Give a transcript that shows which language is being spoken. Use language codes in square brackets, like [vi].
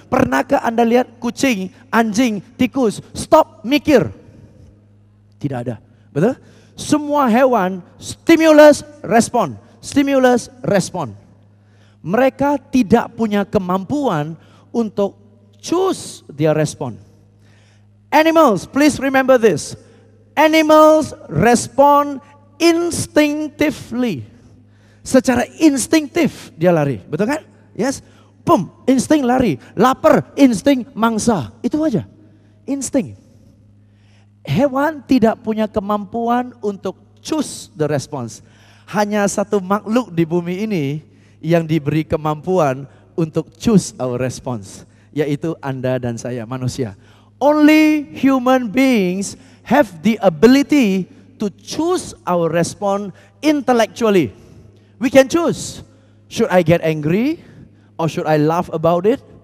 [id] Pernahkah Anda lihat kucing, anjing, tikus, stop, mikir? Tidak ada, betul? Semua hewan stimulus respon. Mereka tidak punya kemampuan untuk [en] choose their response. Animals, please remember this. Animals respond instinctively. [id] Secara instinktif dia lari, betul kan? [en] Yes. Boom, [id] insting lari. Lapar, insting mangsa. Itu aja. Insting. Hewan tidak punya kemampuan untuk [en] choose the response. [id] Hanya satu makhluk di bumi ini yang diberi kemampuan untuk [en] choose our response, [id] yaitu Anda dan saya, manusia. [en] Only human beings have the ability to choose our response intellectually. We can choose. Should I get angry or should I laugh about it?